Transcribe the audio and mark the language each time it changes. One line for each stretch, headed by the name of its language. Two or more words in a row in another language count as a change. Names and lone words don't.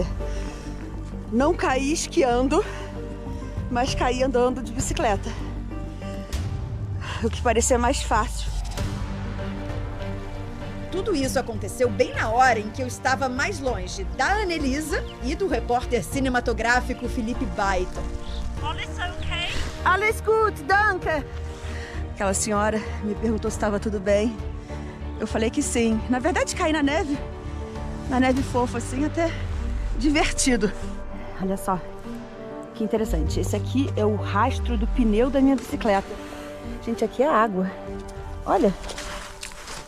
Portuguese: Não caí esquiando, mas caí andando de bicicleta. O que parecia mais fácil. Tudo isso aconteceu bem na hora em que eu estava mais longe da Annelisa e do repórter cinematográfico Felipe Baiton.
German: Alles okay? Alles gut, danke.
Portuguese: Aquela senhora me perguntou se estava tudo bem. Eu falei que sim. Na verdade, caí na neve fofa, assim, até divertido. Olha só, que interessante. Esse aqui é o rastro do pneu da minha bicicleta. Gente, aqui é água. Olha. Água.